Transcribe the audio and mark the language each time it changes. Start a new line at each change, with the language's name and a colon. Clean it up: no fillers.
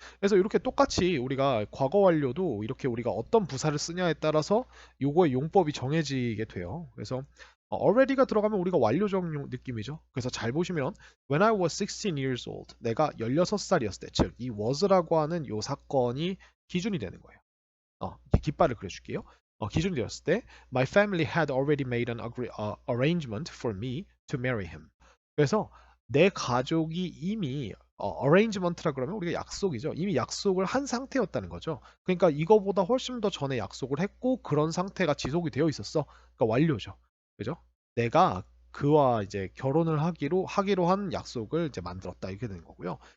Korean: 그래서 이렇게 똑같이 우리가 과거 완료도 이렇게 우리가 어떤 부사를 쓰냐에 따라서 요거의 용법이 정해지게 돼요. 그래서 already가 들어가면 우리가 완료적 느낌이죠. 그래서 잘 보시면
English: when I was 16 years old
Korean: 내가 16살이었을 때 즉 이 was라고 하는 요 사건이 기준이 되는 거예요. 깃발을 그려줄게요. 기준이 되었을 때
English: my family had already made an arrangement for me to marry him.
Korean: 그래서 내 가족이 이미 arrangement라 그러면 우리가 약속이죠. 이미 약속을 한 상태였다는 거죠. 그러니까 이거보다 훨씬 더 전에 약속을 했고 그런 상태가 지속이 되어 있었어. 그러니까 완료죠. 그죠? 내가 그와 이제 결혼을 하기로 한 약속을 이제 만들었다 이렇게 되는 거고요.